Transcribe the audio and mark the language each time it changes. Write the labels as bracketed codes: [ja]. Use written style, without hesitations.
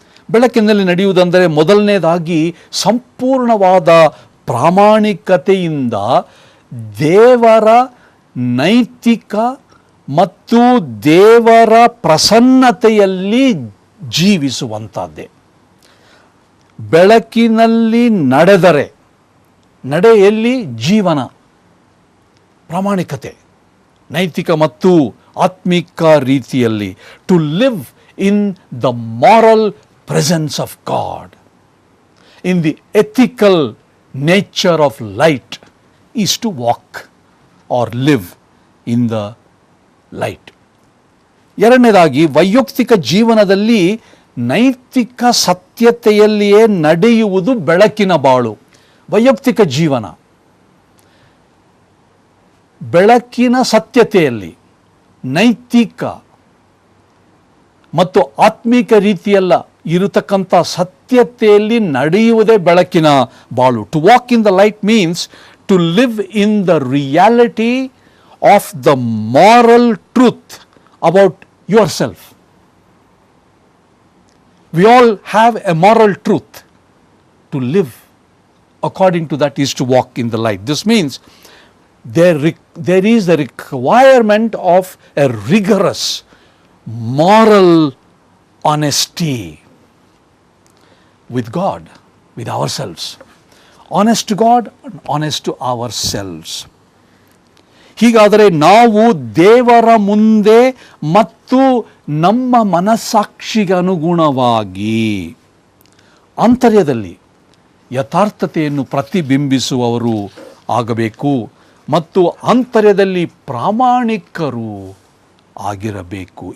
[kn] ಬೆಳಕಿನಲ್ಲಿ ನಡೆಯುವುದಂದರೆ ಮೊದಲನೇದಾಗಿ ಸಂಪೂರ್ಣವಾದ ಪ್ರಾಮಾಣಿಕತೆಯಿಂದ ದೇವರ ನೈತಿಕ ಮತ್ತು ದೇವರ ಪ್ರಸನ್ನತೆಯಲ್ಲಿ ಜೀವಿಸುವಂಥದ್ದೇ. ಬೆಳಕಿನಲ್ಲಿ ನಡೆದರೆ, ನಡೆಯಲ್ಲಿ ಜೀವನ, ಪ್ರಾಮಾಣಿಕತೆ, ನೈತಿಕ ಮತ್ತು ಆತ್ಮಿಕ ರೀತಿಯಲ್ಲಿ. [en] To live in the moral presence of God, in the ethical nature of light, is to walk or live in the light. [kn] ಎರಡನೇದಾಗಿ, ವೈಯಕ್ತಿಕ ಜೀವನದಲ್ಲಿ ನೈತಿಕ ಸತ್ಯತೆಯಲ್ಲಿಯೇ ನಡೆಯುವುದು ಬೆಳಕಿನ ಬಾಳು. ವೈಯಕ್ತಿಕ ಜೀವನ ಬೆಳಕಿನ ಸತ್ಯತೆಯಲ್ಲಿ, ನೈತಿಕ ಮತ್ತು ಆತ್ಮಿಕ ರೀತಿಯಲ್ಲ ಇರತಕ್ಕಂಥ ಸತ್ಯತೆಯಲ್ಲಿ ನಡೆಯುವುದೇ ಬೆಳಕಿನ ಬಾಳು. [en] To walk in the light means to live in the reality of the moral truth about yourself. We all have a moral truth. To live according to that is to walk in the light. This means there is a requirement of a rigorous moral honesty with God, with ourselves. Honest to God and honest to ourselves. [kn] ಹೀಗಾದರೆ ನಾವು ದೇವರ ಮುಂದೆ ಮತ್ತು ನಮ್ಮ ಮನಸ್ಸಾಕ್ಷಿಗೆ ಅನುಗುಣವಾಗಿ ಆಂತರ್ಯದಲ್ಲಿ ಯಥಾರ್ಥತೆಯನ್ನು ಪ್ರತಿಬಿಂಬಿಸುವವರು ಆಗಬೇಕು ಮತ್ತು ಆಂತರ್ಯದಲ್ಲಿ ಪ್ರಾಮಾಣಿಕರು ಆಗಿರಬೇಕು.